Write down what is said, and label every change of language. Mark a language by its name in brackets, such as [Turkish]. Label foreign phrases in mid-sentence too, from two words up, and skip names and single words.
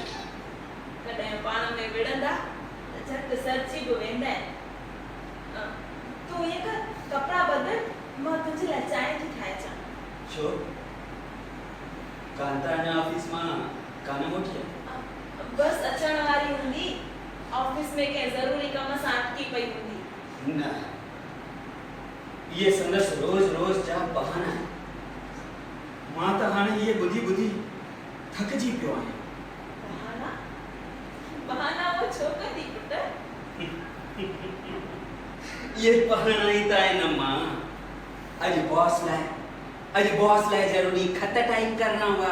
[Sindhi] कॾहिं पाण में विढ़ंदा त झटि सरची बि वेंदा आहिनि। तूं ईअं कर, कपिड़ा बदल, मां तुंहिंजे लाइ चांहि थी ठाहे अचां। छो? कांता ने ऑफिस में कान मोटी? बस अचण वारी हूंदी, ऑफिस में कंहिं ज़रूरी कम सां अटकी पई हूंदी। न, ये संदस रोज जा बहाना है। मां त हाणे ये बुधी थकजी पियो आहियां। बहाना वो छो कंदी पुट? ये बहाना ही त आहे न मां। अॼु बॉस लाइ ज़रूरी खत टाइप करणा हुआ।